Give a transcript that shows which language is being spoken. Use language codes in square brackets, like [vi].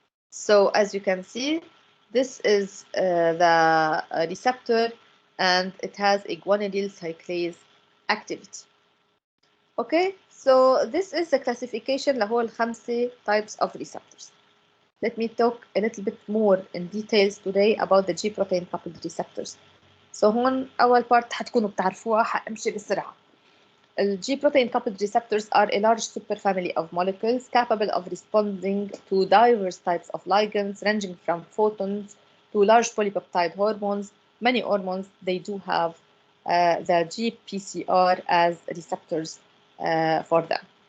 [en] So as you can see, this is the receptor and it has a guanylyl cyclase activity. Okay, so this is the classification [ar] لهول الخمسة [en] types of receptors. Let me talk a little bit more in details today about the G protein coupled receptors. [ar] So هون أول part حتكونوا بتعرفوها، حأمشي بسرعة. [en] G protein coupled receptors are a large superfamily of molecules capable of responding to diverse types of ligands ranging from photons to large polypeptide hormones. Many hormones, they do have the GPCR as receptors for them.